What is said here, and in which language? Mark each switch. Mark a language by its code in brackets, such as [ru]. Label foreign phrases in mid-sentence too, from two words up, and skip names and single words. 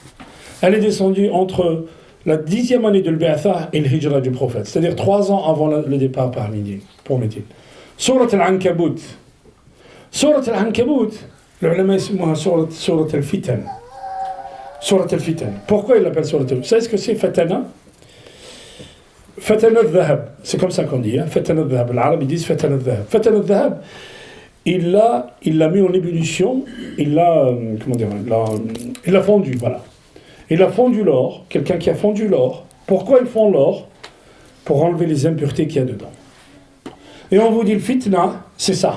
[fr] Elle est descendue entre la 10e année de l'Bi'atha et le Hijra du prophète, c'est-à-dire 3 ans avant le départ pour Médine. Sourate Al-Ankabut. Sourate Al-Ankabut, le [ar] ulama ismuha [fr] sourate Al-Fitan. Sourate Al-Fitan. Pourquoi il l'appelle sourate Al-Fitan? Vous savez ce que c'est Fatana? [ar] فتن الذهب, [fr] c'est comme ça qu'on dit, hein? [ar] Fatana al-Dhahab. [fr] Les Arabes ils disent [ar] Fatana al-Dhahab. Fatana al-Dhahab, [fr] il l'a mis en ébullition, il l'a fondu, voilà. Il a fondu l'or, quelqu'un qui a fondu l'or. Pourquoi ils font l'or? Pour enlever les impuretés qu'il y a dedans. Et on vous dit le fitna, c'est ça.